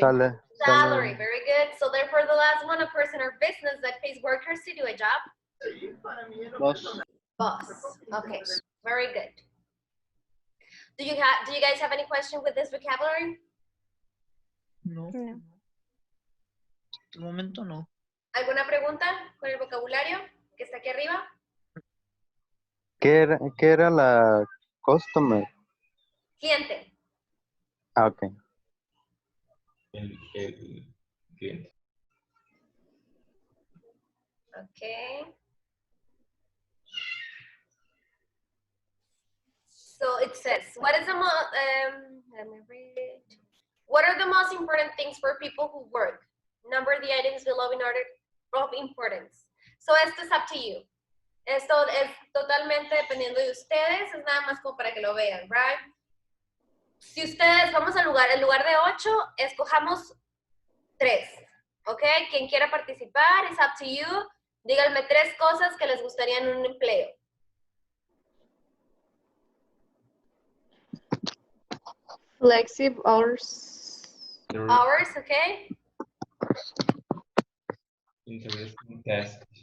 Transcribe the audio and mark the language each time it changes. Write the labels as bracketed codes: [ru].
[en] Salary, very good. So therefore the last one, a person or business that pays workers to do a job. Boss. Boss. Okay, very good. Do you guys have any question with this vocabulary? No. No. [es] De momento no. ¿Alguna pregunta con el vocabulario que está aquí arriba? ¿Qué era la customer? Cliente. Ah, ok. El cliente. [en] Okay. So it says, what is the let me read. What are the most important things for people who work? Number the items below in order of importance. So [es] esto es [en] up to you. [es] Esto es totalmente dependiendo de ustedes, es nada más como para que lo vean, right? Si ustedes, vamos al lugar, en lugar de 8, escojamos 3, ¿ok? Quien quiera participar, [en] it's up to you. [es] Díganme 3 cosas que les gustaría en un empleo. [en] Flexible hours. Hours, ¿ok? Interesting task.